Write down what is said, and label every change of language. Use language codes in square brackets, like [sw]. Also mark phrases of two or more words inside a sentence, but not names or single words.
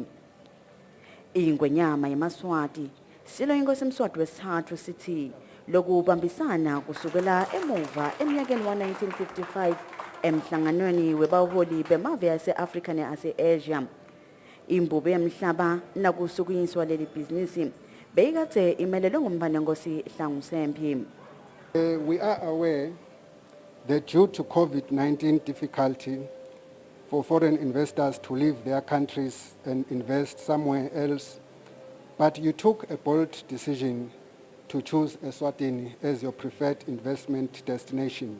[ss] Ingwenyama yemaswati silo inkosi Mswati wesithathu sithi lokubambisana kusukela emuva eminyakeni wa-1955 emhlanganweni webaholi bemave yase-Afrika ne-Ase-Asia. Imbubo yemhlaba nakusukuyiswa leli bhizinisi beyikade imelelwe ngumpane nkosi Hlangisempi. [en] We are aware that due to COVID-19 difficulty for foreign investors to leave their countries and invest somewhere else, but you took a bold decision to choose Eswatini as your preferred investment destination.